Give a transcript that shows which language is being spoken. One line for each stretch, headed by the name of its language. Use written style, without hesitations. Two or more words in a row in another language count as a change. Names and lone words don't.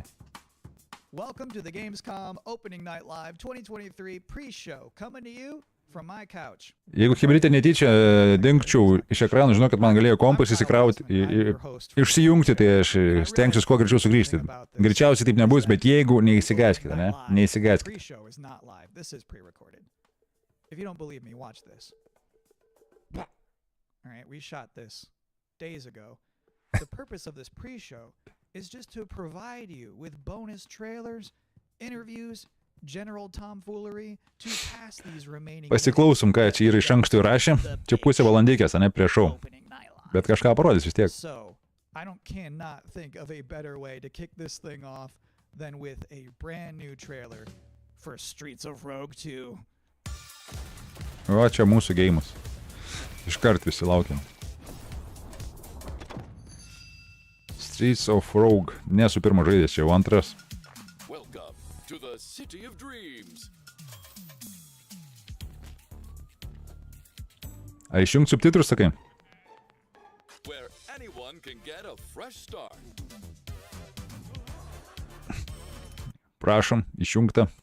English: Welcome to the Gamescom Opening Night Live 2023 pre-show, coming to you from my couch.
Lithuanian: Jeigu Hebrytė netyčia dingčiau iš ekrano, žinau, kad man galėjo kompas įsikrauti, išsijungti, tai aš stengsiuos kuo greičiau sugrįžti. Greičiausiai taip nebus, bet jeigu neįsigąskite, ne? Neįsigąskite.
English: Pre-show is not live. This is pre-recorded. If you don't believe me, watch this. All right, we shot this days ago. The purpose of this pre-show is just to provide you with bonus trailers, interviews, general tomfoolery to pass these remaining.
Lithuanian: Pasiklausom, ką čia yra iš anksto įrašę. Čia pusė valandikės, ne prieš šou. Bet kažką parodys vis tiek.
English: So, I cannot think of a better way to kick this thing off than with a brand new trailer for Streets of Rogue 2.
Lithuanian: O, čia mūsų geimas. Iškart visi laukiam. Streets of Rogue. Nesu pirmas žaidės, čia jau antras. A išjungt subtitrus, sakai? Prašom, išjungta.